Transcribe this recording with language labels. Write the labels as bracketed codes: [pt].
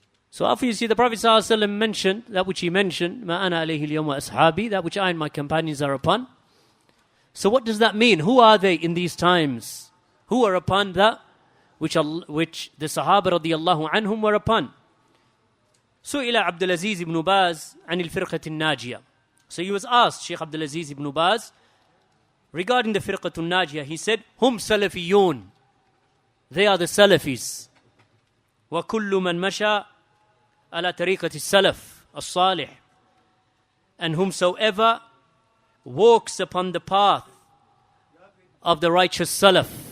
[en] So obviously the Prophet ﷺ mentioned that which he mentioned, [ar] ما أنا عليه اليوم وأصحابي, [en] that which I and my companions are upon. So what does that mean? Who are they in these times? Who are upon that which the Sahaba radiyallahu anhum were upon? [ar] سئل عبد العزيز ibn Baz عن الفرقة الناجية. [en] So he was asked, Shaykh Abdul Aziz ibn Baz, regarding the Firqatun Najiyah, he said, [ar] Hum Salafiyyun. [en] They are the Salafis. [ar] وَكُلُّ مَنْ مَشَى عَلَى طَرِيقَةِ السَّلَفِ الصَّالِحِ. [en] And whomsoever walks upon the path of the righteous Salaf.